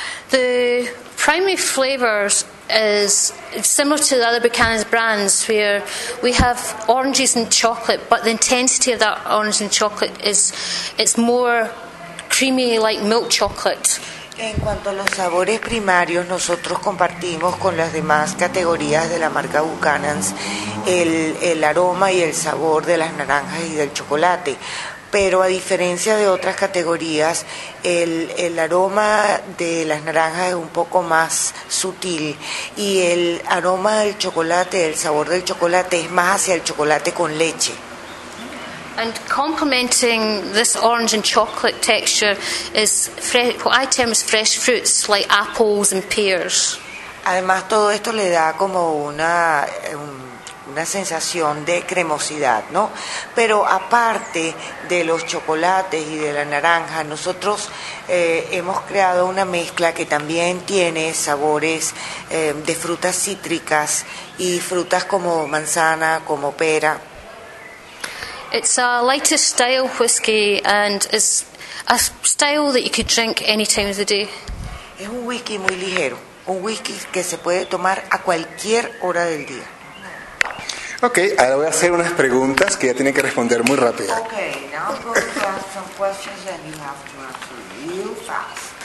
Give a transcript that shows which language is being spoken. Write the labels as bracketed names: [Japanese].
[English] The primary flavors is similar to the other Buchanan's brands, where we have oranges and chocolate, but the intensity of that orange and chocolate is it's more creamy, like milk chocolate. [Spanish] En cuanto a los sabores primarios, nosotros compartimos con las demás categorías de la marca Buchanan's el aroma y el sabor de las naranjas y del chocolate. Pero a diferencia de otras categorías, el aroma de las naranjas es un poco más sutil y el aroma del chocolate, el sabor del chocolate es más hacia el chocolate con leche. [English] And complementing this orange and chocolate texture is what I term as fresh fruits, like apples and pears. [Spanish] Además, todo esto le da como una sensación de cremosidad, ¿no? Pero aparte de los chocolates y de la naranja, nosotros hemos creado una mezcla que también tiene sabores de frutas cítricas y frutas como manzana, como pera. [English] It's a lighter style whiskey and it's a style that you could drink any time of the day. [Spanish] Es un whisky muy ligero, un whisky que se puede tomar a cualquier hora del día. Okay, ahora voy a hacer unas preguntas que ya tienen que responder muy rápido. [English] Okay, now I'm going to ask some questions and you have to answer real fast.